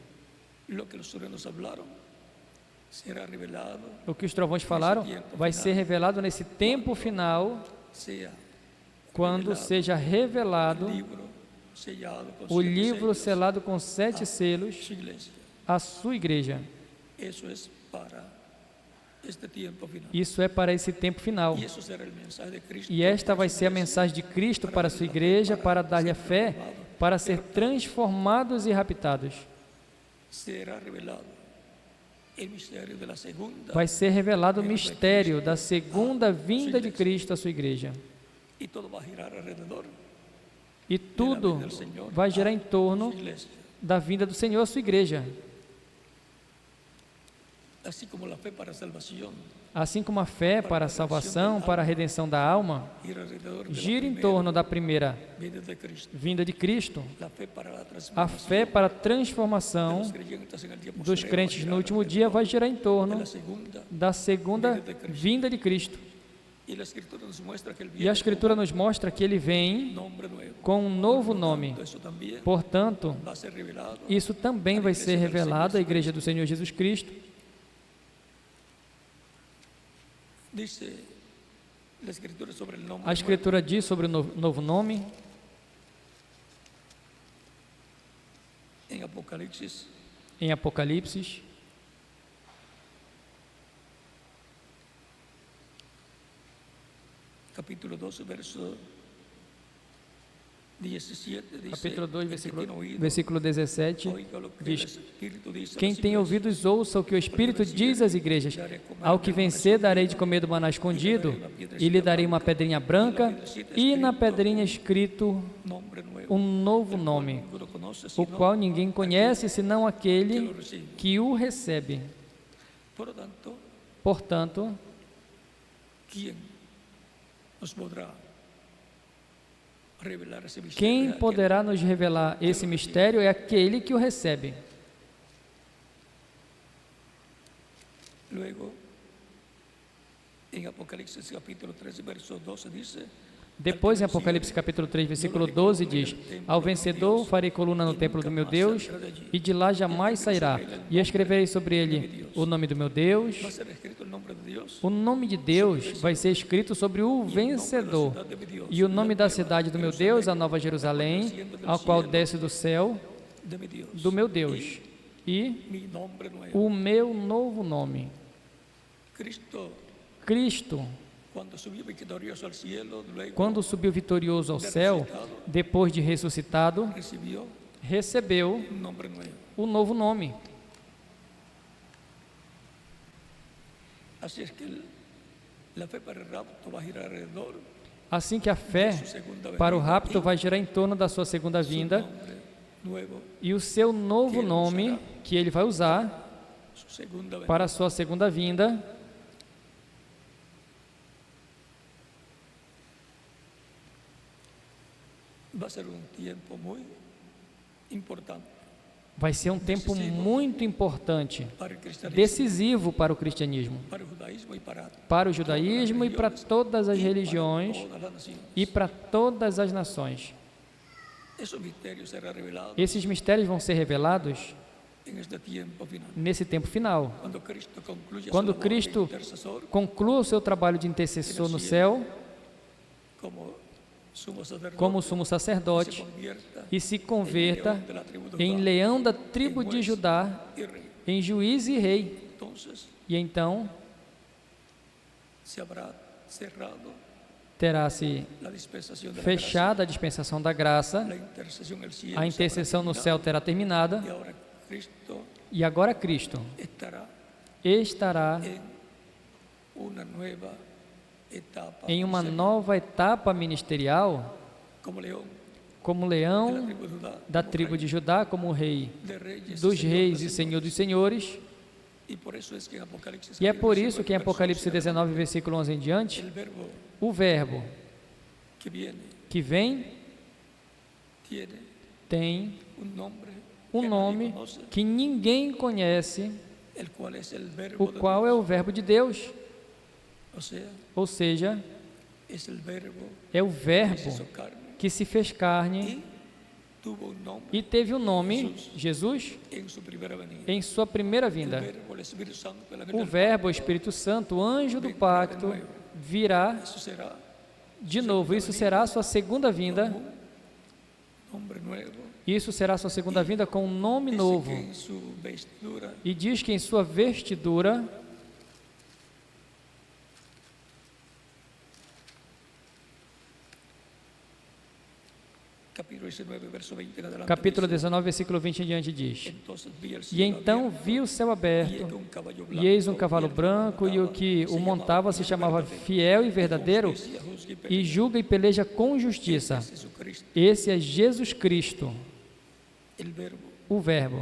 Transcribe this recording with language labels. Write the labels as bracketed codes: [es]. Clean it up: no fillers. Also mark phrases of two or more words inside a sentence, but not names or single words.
[pt] O que os trovões falaram vai ser revelado nesse tempo final, quando seja revelado o livro selado com 7 selos à sua igreja. Isso é para esse tempo final. E esta vai ser a mensagem de Cristo para a sua igreja, para dar-lhe a fé, para ser transformados e raptados. [es] el misterio de la segunda [pt] vai ser revelado o mistério da segunda vinda de Cristo à sua igreja. [es] y todo va a girar alrededor [pt] E tudo vai girar em de torno [es] su iglesia. [pt] da vinda do Senhor à sua igreja. [es] Así como la fe para salvación [pt] Assim como a fé para a salvação, para a redenção da alma, [es] gira alrededor de [pt] gira [es] la [pt] em [es] primera [pt] torno da primeira [es] vida de Cristo, [pt] vinda de Cristo, [es] la fe para la [pt] a [es] transformación [pt] fé para a [es] de [pt] transformação [es] los creyentes en el día [pt] dos [es] postrero [pt] crentes [es] va a [pt] no [es] girar [pt] último dia vai girar em [es] de [pt] torno [es] la segunda. [pt] da segunda vinda de Cristo. [es] Y la Escritura nos muestra que él [pt] E a [es] viene [pt] Escritura nos mostra que ele vem [es] con nombre nuevo. [pt] com um novo nome. [es] Eso también [pt] Portanto, [es] va a ser revelado. [pt] isso também vai ser revelado à igreja do Senhor Jesus Cristo. [es] Dice la Escritura sobre el nombre [pt] A Escritura diz sobre o novo nome, [es] nuevo en Apocalipsis [pt] em Apocalipse, [es] capítulo 12, verso 17, dice, [pt] capítulo 2, [es] el que tiene oído, [pt] versículo 17, [es] oiga lo que [pt] diz: [es] el Espíritu dice a [pt] quem [es] las [pt] tem [es] iglesias. [pt] ouvidos ouça o que o Espírito diz às igrejas. Ao que vencer, darei de comer do maná escondido, e lhe darei uma pedrinha branca, e na pedrinha escrito [es] Nombre nuevo, [pt] um novo nome, [es] ninguno conoce, [pt] o [es] sino [pt] qual ninguém conhece, senão [es] que lo [pt] aquele [es] recibe. [pt] que o recebe. [es] Por lo tanto, [pt] Portanto, [es] ¿quién nos podrá revelar ese misterio? [pt] quem [es] Aquel [pt] poderá nos revelar esse mistério é aquele que o recebe. [es] Luego, en Apocalipsis capítulo 13, verso 12 dice, [pt] Depois, em Apocalipse capítulo 3, versículo 12, diz: ao vencedor farei coluna no templo do meu Deus, e de lá jamais sairá, e escreverei sobre ele o nome do meu Deus. [es] va a ser escrito el nombre de Dios [pt] O nome de Deus vai ser escrito sobre o vencedor, e o nome da cidade do meu Deus, a Nova Jerusalém, ao qual desce do céu [es] de mi Dios. [pt] do meu Deus, e [es] Mi nombre nuevo. [pt] o meu novo nome. [es] Cristo, Cuando subió victorioso al cielo, luego [pt] quando subiu vitorioso ao céu, depois de ressuscitado, [es] recibió [pt] recebeu [es] un nombre nuevo. [pt] o novo nome. [es] Así es que la fe para el rapto va a girar alrededor [pt] Assim que a fé [es] de su segunda venida [pt] para o rapto vai girar em torno da sua segunda [es] su [pt] vinda, [es] nombre nuevo, [pt] e o seu novo nome que ele vai usar [es] su segunda venida. [pt] para a sua segunda vinda [es] Va a ser un tiempo muy importante [pt] vai ser um tempo muito importante, [es] para el cristianismo, [pt] decisivo para o cristianismo, [es] para el judaísmo y [pt] para o judaísmo e para todas as religiões [es] todas las naciones. [pt] e para todas as nações. [es] Esos misterios serán revelados [pt] Esses mistérios vão ser revelados [es] en este tiempo final. [pt] nesse tempo final. [es] Cuando Cristo concluya [pt] Quando [es] su labor de [pt] Cristo [es] intercesor [pt] conclua o seu trabalho de intercessor no céu, [es] como sumo [pt] como sumo [es] sacerdote, se [pt] sacerdote, [es] convierta [pt] e se converta [es] de la tribu de [pt] em [es] Judá [pt] leão da tribo de Judá, [es] y rey. [pt] em juiz e rei. [es] Entonces [pt] E então [es] se habrá cerrado [pt] terá-se [es] la dispensación de la [pt] fechada a dispensação da graça, [es] gracia, la intercesión en el cielo [pt] a [es] se [pt] intercessão no [es] habrá [pt] céu terá terminado, [es] terminado, y ahora Cristo [pt] e agora Cristo [es] estará [pt] estará [es] una nueva etapa [pt] em uma [es] ministerial, [pt] nova etapa ministerial, [es] como león [pt] como [es] de la [pt] leão [es] tribu de Judá, [pt] da [es] como [pt] tribo [es] rey [pt] de Judá, como rei [es] de reyes [pt] dos [es] Señor [pt] reis [es] de [pt] e Senhor dos [es] señores. [pt] senhores. [es] Y por eso es que en Apocalipsis [pt] E é [es] capítulo [pt] por isso que em [es] 19, [pt] Apocalipse [es] verso 11, [pt] 19, versículo 11 em diante, [es] el verbo [pt] o verbo [es] que viene [pt] que vem [es] tiene [pt] tem [es] un nombre [pt] um [es] que nadie [pt] nome [es] conoce, [pt] que ninguém conhece, [es] el cual es el verbo [pt] o qual é o verbo de Deus, ou seja, [es] es el verbo [pt] é o [es] que se [pt] verbo [es] hizo carne [pt] que se fez carne [es] y tuvo un nombre [pt] e teve o nome Jesus [es] en su primera venida. [pt] em sua primeira [es] El [pt] vinda. [es] verbo, el Espíritu Santo, el ángel [pt] O [es] del [pt] verbo, o Espírito Santo, o anjo do pacto, virá [es] Eso será [pt] de novo. Isso será a sua segunda vinda. [es] un nombre nuevo. [pt] Isso será a sua segunda vinda com um nome [es] Dice [pt] novo. [es] que en su vestidura [pt] E diz que em sua vestidura [es] capítulo capítulo 19, verso 20 en adelante. [pt] capítulo [es] dice, [pt] 19, versículo 20 em diante diz: [es] entonces vi el [pt] E [es] cielo [pt] então [es] abierto, [pt] vi o céu [es] y [pt] aberto, [es] un caballo [pt] e eis um [es] blanco, [pt] cavalo [es] y el que [pt] branco, e o que o montava se chamava Fiel e Verdadeiro, [es] justicia, juzga y [pt] e [es] pelea. [pt] julga e peleja com justiça. [es] Es Jesucristo, [pt] Esse é Jesus Cristo, [es] el verbo. [pt] o Verbo.